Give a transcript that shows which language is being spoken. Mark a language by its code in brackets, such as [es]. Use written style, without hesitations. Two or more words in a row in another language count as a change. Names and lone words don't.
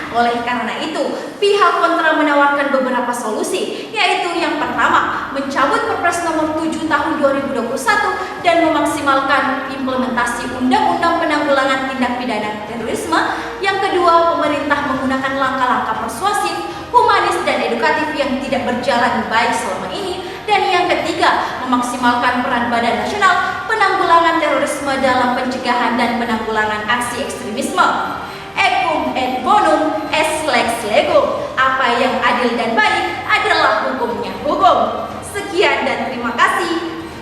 [id] Oleh karena itu, pihak kontra menawarkan beberapa solusi, yaitu yang pertama, mencabut Perpres nomor 7 tahun 2021 dan memaksimalkan implementasi Undang-Undang Penanggulangan Tindak Pidana Terorisme. Yang kedua, pemerintah menggunakan langkah-langkah persuasif, humanis, dan edukatif yang tidak berjalan baik selama ini. Dan yang ketiga, memaksimalkan peran Badan Nasional Penanggulangan Terorisme dalam pencegahan dan penanggulangan aksi ekstremisme. [la] Ecum et bonum est lex legum. [id] Apa yang adil dan baik adalah hukumnya hukum. Sekian dan terima kasih.